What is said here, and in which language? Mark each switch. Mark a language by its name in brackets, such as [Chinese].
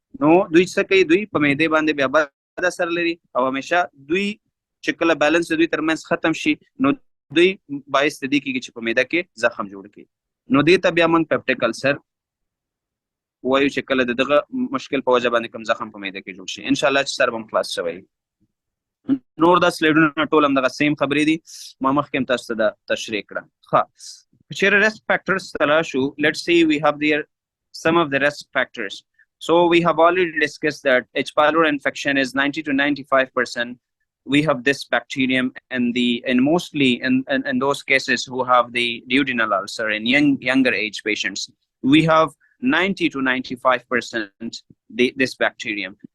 [Pashto] نو دوی څه کوي دوی په معدې باندې بیا بد اثر لري او همیشه دوی چې کله بیلنس دوی ترمنځ ختم شي نو دوی باعث د دې کېږي چې په معده کې زخم جوړ کړي. نو دې ته بیا موږ پپټیک السر وایو چې کله دغه مشکل په وجه باندې کوم زخم په معده کې جوړ شي. ان شاء الله چې سر به هم خلاص شوی. نور دا سلایډونه ټول هم دغه سیم خبرې دي ما مخکې هم تاسو ته دا تشریح کړه. ښه چیرې risk factors ته راشو. [English] let's see we have there some of the risk factors. So we have already discussed that H. pylori infection is 90 to 95%. We have this bacterium and mostly in those cases who have the duodenal ulcer in younger age patients, we have 90 to 95% this bacterium.